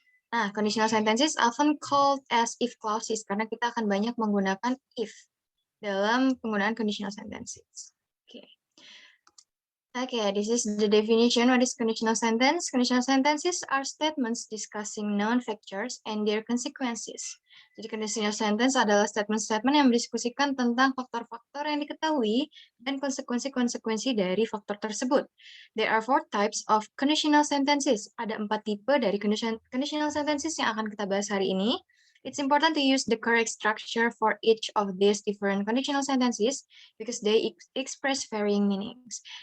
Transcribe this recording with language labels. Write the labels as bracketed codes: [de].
[en] Nah, conditional sentences often called as if clauses, [id] karena kita akan banyak menggunakan if dalam penggunaan [en] conditional sentences. Oke. Okay, this is the definition. What is conditional sentence? Conditional sentences are statements discussing known factors and their consequences. [id] Jadi conditional sentence adalah statement-statement yang mendiskusikan tentang faktor-faktor yang diketahui dan konsekuensi-konsekuensi dari faktor tersebut. [en] There are 4 types of conditional sentences. [id] Ada 4 tipe dari conditional sentences yang akan kita bahas hari ini. [en] It's important to use the correct structure for each of these different conditional sentences because they express varying meanings.